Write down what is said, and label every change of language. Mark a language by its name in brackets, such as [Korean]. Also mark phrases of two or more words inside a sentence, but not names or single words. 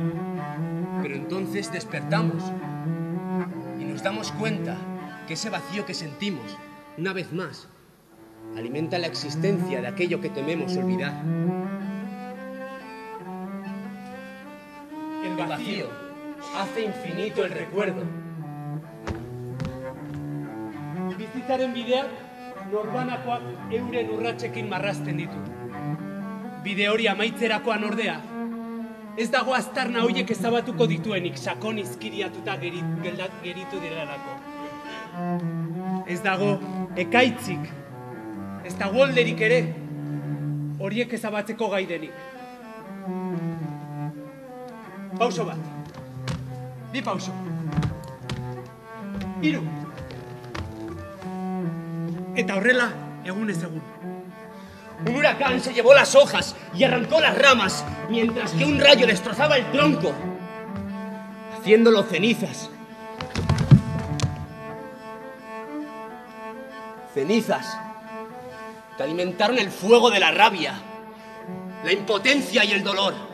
[Spanish] Pero entonces despertamos y nos damos cuenta que ese vacío que sentimos, una vez más, alimenta la existencia de aquello que tememos olvidar. El vacío hace infinito el recuerdo. [Basque] Bizitzaren bideak norbanakoak euren urratsekin marrazten ditu. Bide hori amaitzerakoan ordea, ez dago aztarna horiek ezabatuko dituenik sakon izkiriatuta geritu direlako. Ez dago ekaitzik, ez dago olderik ere, horiek ezabatzeko gai denik. Pauso bat. 2 pauso. 3. Eta horrela, egunez egun. [Spanish] Un huracán se llevó las hojas y arrancó las ramas, mientras que un rayo destrozaba el tronco, haciéndolo cenizas. Cenizas que alimentaron el fuego de la rabia, la impotencia y el dolor.